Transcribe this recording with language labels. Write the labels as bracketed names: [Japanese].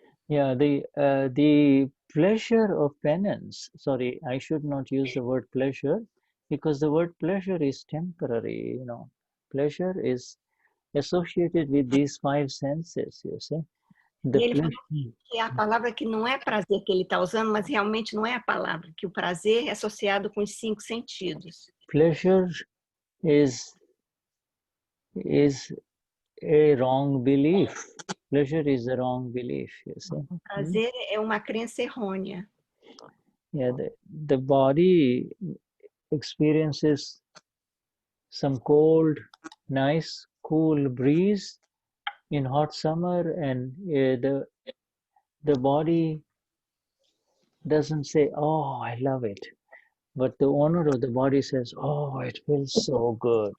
[English] Yeah, the pleasure of penance, sorry, I should not use the word pleasure, because the word pleasure is temporary, Pleasure is associated with these five senses, you see. [Portuguese] E ele falou que é a palavra que não é prazer que ele está usando, mas realmente não é a palavra, que o prazer é associado com os 5 sentidos. [English] Pleasure is a wrong belief. Pleasure is a wrong belief, you see. [Portuguese] O prazer é uma crença errônea. [English] Yeah, the body experiences some cold, nice, cool breeze in hot summer, and the body doesn't say, "Oh, I love it," but the owner of the body says, "Oh, it feels so good."